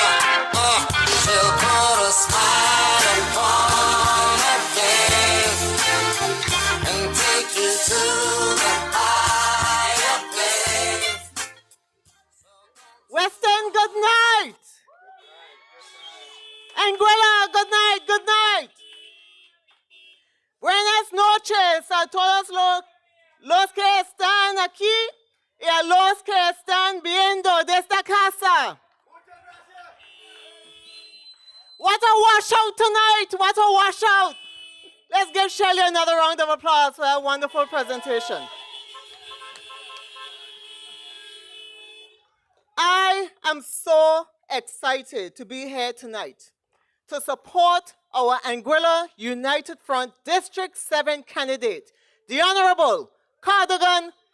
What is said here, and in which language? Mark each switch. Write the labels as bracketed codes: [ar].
[en] She'll put a smile upon her face and take you to the higher place. Western, good night. Anguilla, good night, good night. [es] Buenas noches a todos los que están aquí y a los que están viendo de esta casa. [en] What a washout tonight, what a washout. Let's give Shelia another round of applause for that wonderful presentation. I am so excited to be here tonight to support our Anguilla United Front District 7 candidate, the Honorable CARDIGAN.